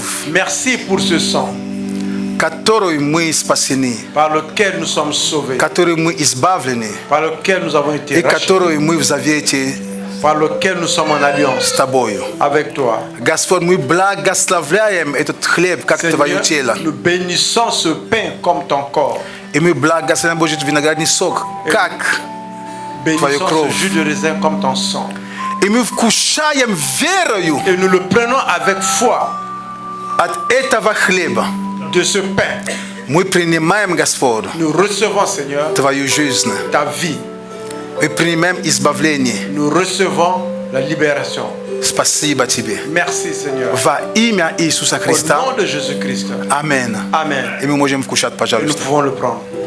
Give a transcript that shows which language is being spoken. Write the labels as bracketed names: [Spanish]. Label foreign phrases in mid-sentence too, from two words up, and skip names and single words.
[French] Merci pour ce sang [Russian] которой мы спасены, [French] par lequel nous sommes sauvés, [Russian] которой мы избавлены, [French] par lequel nous avons été [Russian] и [French] rachetés, [Russian] которой мы в завете [French] par lequel nous sommes en [Russian] с [French] alliance [Russian] Тобою. [French] avec toi. [Russian] Господь, мы благословляем этот хлеб, как Твое [French] Seigneur, [Russian] тело. [French] nous bénissons ce pain comme ton corps. [Russian] И мы благословляем, Божий, виноградный сок, как [French] Bénissons [Russian] кровь. [French] ce jus de raisin comme ton sang. [Russian] и мы вкушаем верою [French] Et nous le prenons avec foi [Russian] от этого хлеба. [French] de ce pain. [Russian] Мы принимаем, Господь, [French] Nous recevons, Seigneur, [Russian] Твою жизнь. [French] ta vie. [Russian] Мы принимаем избавление. [French] Nous recevons la libération. [Russian] Спасибо Тебе. [French] Merci, Seigneur. [Russian] Во имя Иисуса [French] Au [Russian] Христа. [French] nom de Jésus-Christ. [Russian] Аминь. [French] Amen. [Russian] И мы можем вкушать, [French] Et nous [Russian] пожалуйста. [French] pouvons le prendre.